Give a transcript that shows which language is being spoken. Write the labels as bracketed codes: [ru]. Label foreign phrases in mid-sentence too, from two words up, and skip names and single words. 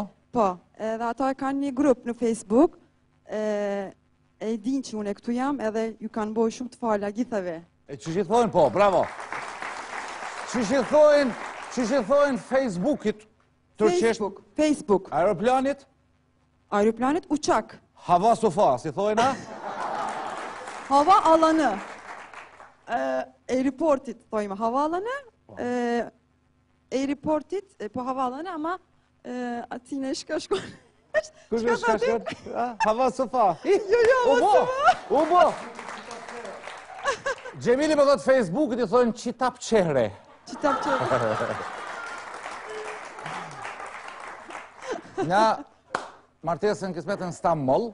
[sq] Po, edhe ata kanë një grup në Facebook, e din që unë e këtu jam, edhe ju kanë bojë shumë të fala gjithave. E që që thojnë, po, bravo. Që që thojnë Facebookit, tërqesht, Facebook. aeroplanit, Aeroplanit, uçak. [tr] hava sofa, [sq] si thojnë, a? [tr] Hava alanı. [sq] Airportit, thojmë, [tr] hava alanı. [sq] Airportit, po [tr] hava alanı [sq] ama atine shkon. Kështë shkashkon? [tr] Hava sofa. Jo, hava sofa. [sq] U bo. Gjemili më thot Facebookit i thonë [tr] qitap qehre. Qitap qehre. [sq] Nga martesën kismetën Stamboll.